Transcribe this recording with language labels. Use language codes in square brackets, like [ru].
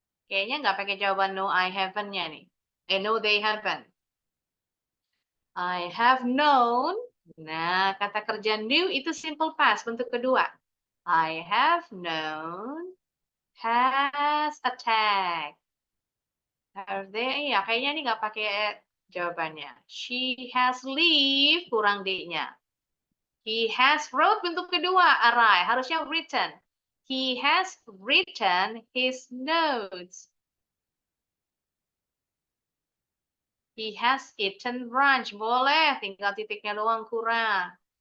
[id] Kayaknya nggak pakai jawaban [en] no, I haven't- [id] nya nih. [en] No, they haven't. I have known. [id] Nah, kata kerja knew itu simple past, bentuk kedua. [en] I have known has attacked. Have they? [id] Ya, kayaknya ini nggak pakai jawabannya. [en] She has leave, [id] kurang D-nya. [en] He has wrote, [id] bentuk kedua, [en] arrive. [id] Harusnya [en] written. He has written his notes. He has eaten brunch. [id] Boleh, tinggal titiknya doang kurang.